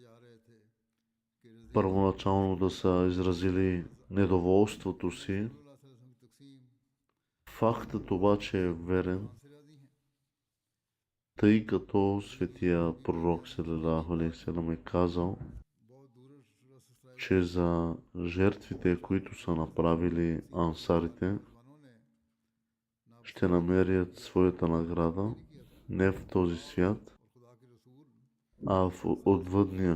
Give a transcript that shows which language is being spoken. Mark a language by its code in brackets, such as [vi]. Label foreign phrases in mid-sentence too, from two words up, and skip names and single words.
[bg] първоначално да са изразили недоволството си, фактът обаче е верен, тъй като светия пророк [ar] صلى الله عليه وسلم [bg] е казал, че за жертвите, които са направили ансарите, ще намерят своята награда не в този свят, а в отвъдния.